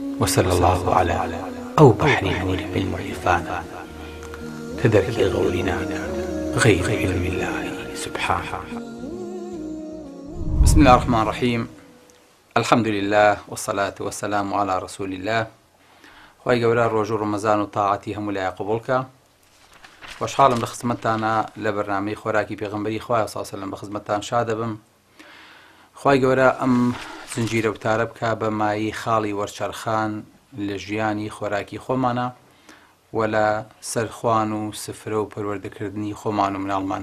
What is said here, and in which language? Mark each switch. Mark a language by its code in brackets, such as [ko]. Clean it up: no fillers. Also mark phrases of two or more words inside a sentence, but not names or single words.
[ar] وصلى الله على أو بحر نور العلم عرفانا تدرك غولنا غير علم الله سبحانه. بسم الله الرحمن الرحيم. الحمد لله والصلاة والسلام على رسول الله. [ckb] خواهی گەورە ڕۆژ و ڕەمەزان و تاعەتی هەموو لایە قبوڵکە. خۆشحاڵم لە خزمەتتانە لە بەرنامەی خۆراکی پێغەمبەری خوا [ar] صلی الله علیه و سلم [ckb] بە خزمەتتان شاد دەبم. خواهی گەورە ئەم زنجیرە وتارە بکە بە مایی خاڵی وەرچەرخان لە ژیانی خۆراکی خۆمانە و لە سەرخوان و سفرە و پەروەردەکردنی خۆمان و مناڵمانە.